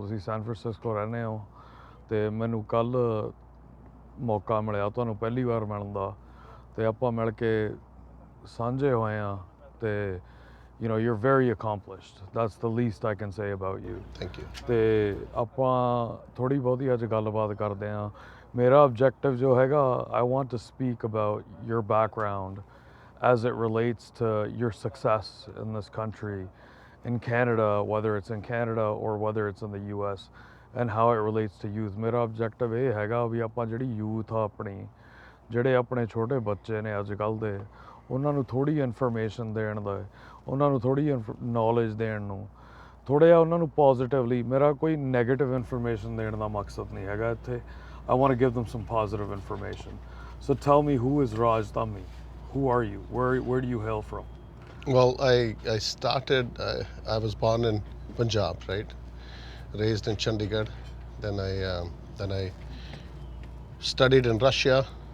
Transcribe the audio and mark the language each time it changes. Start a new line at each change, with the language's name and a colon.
Punjabi: ਤੁਸੀਂ San Francisco ਰਹਿੰਦੇ ਹੋ ਤੇ ਮੈਨੂੰ ਕੱਲ ਮੌਕਾ ਮਿਲਿਆ ਤੁਹਾਨੂੰ ਪਹਿਲੀ ਵਾਰ ਮਿਲਣ ਦਾ ਤੇ ਆਪਾਂ ਮਿਲ ਕੇ ਸਾਂਝੇ ਹੋਏ ਆ ਤੇ
English: you're very accomplished. That's the least I can say about you. Thank you.
Punjabi: ਤੇ ਆਪਾਂ ਥੋੜੀ ਬਹੁਤੀ ਅੱਜ ਗੱਲਬਾਤ ਕਰਦੇ ਆ ਮੇਰਾ objective ਜੋ ਹੈਗਾ
English: I want to speak about your background as it relates to your success in this country, in Canada, whether it's in Canada or whether it's in the US, and how it relates to youth.
Punjabi: ਮੇਰਾ objective ਇਹ ਹੈਗਾ ਵੀ ਆਪਾਂ ਜਿਹੜੀ youth ਆ ਆਪਣੀ ਜਿਹੜੇ ਆਪਣੇ ਛੋਟੇ ਬੱਚੇ ਨੇ ਅੱਜ ਕੱਲ੍ਹ ਦੇ ਉਹਨਾਂ ਨੂੰ ਥੋੜ੍ਹੀ ਇਨਫੋਰਮੇਸ਼ਨ ਦੇਣ ਦਾ ਉਹਨਾਂ ਨੂੰ ਥੋੜ੍ਹੀ ਨੌਲੇਜ ਦੇਣ ਨੂੰ ਥੋੜ੍ਹਾ ਜਿਹਾ ਉਹਨਾਂ ਨੂੰ ਪੋਜ਼ੀਟਿਵਲੀ ਮੇਰਾ ਕੋਈ ਨੈਗੇਟਿਵ ਇਨਫੋਰਮੇਸ਼ਨ ਦੇਣ ਦਾ ਮਕਸਦ ਨਹੀਂ ਹੈਗਾ ਇੱਥੇ
English: I want to give them some positive information. So tell me, who is Raj Dhami? Who are you? Where do you hail from? Well, I started, I was born in Punjab, right? Raised in Chandigarh. Then I studied in Russia.